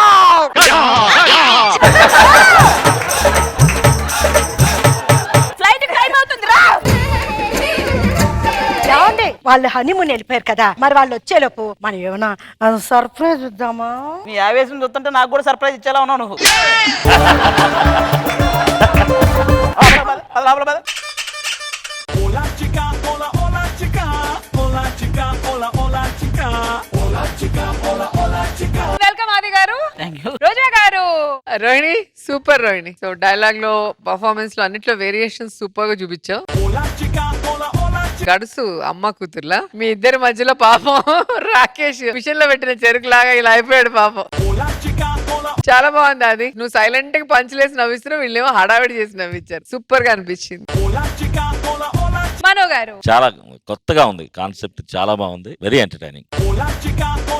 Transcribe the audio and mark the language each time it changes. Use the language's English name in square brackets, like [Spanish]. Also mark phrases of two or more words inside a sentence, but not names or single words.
[Telugu] ఫ్లైట్ టైం అవుతుంది రా. ఏమండి వాళ్ళు హనీమూన్ వెళ్ళిపోయారు కదా, మరి వాళ్ళు వచ్చేలోపు మనం ఏమన్నా సర్ప్రైజ్ ఇద్దామా? నీ ఆవేశం చూస్తుంటే నాకు కూడా సర్ప్రైజ్ ఇచ్చేలా ఉన్నావు నువ్వు. లోపల పద. [Spanish] Hola chica, hola hola chica, hola chica, hola hola chica, hola chica, hola hola chica. [Telugu] వెల్కమ్ ఆది గారు. [English] Thank you. [Telugu] రోజా గారు. రోహిణి సూపర్ రోహిణి. సో డైలాగ్ లో పర్ఫార్మెన్స్ లో అన్నిట్లో [English] variation super [Telugu] గా చూపించావు. [Spanish] Hola chica, hola hola chica. [Telugu] గడుసు అమ్మ కూతుర్లా మీ ఇద్దరి మధ్యలో పాపం రాకేష్ మిషన్ లో పెట్టిన చెరుకు లాగా ఇలా అయిపోయాడు పాపం. [Spanish] Hola chica, hola. [Telugu] చాలా బాగుంది అది. నువ్వు సైలెంట్ గా పంచులేసి నవ్విస్తున్నావు, వీళ్ళేమో హడావిడి చేసి నవ్వించారు. సూపర్ గా అనిపించింది. [Spanish] Hola chica, hola hola. [Telugu] మనో గారు. చాలా కొత్తగా ఉంది కాన్సెప్ట్, చాలా బాగుంది, [English] very entertaining. [Spanish] Hola chica,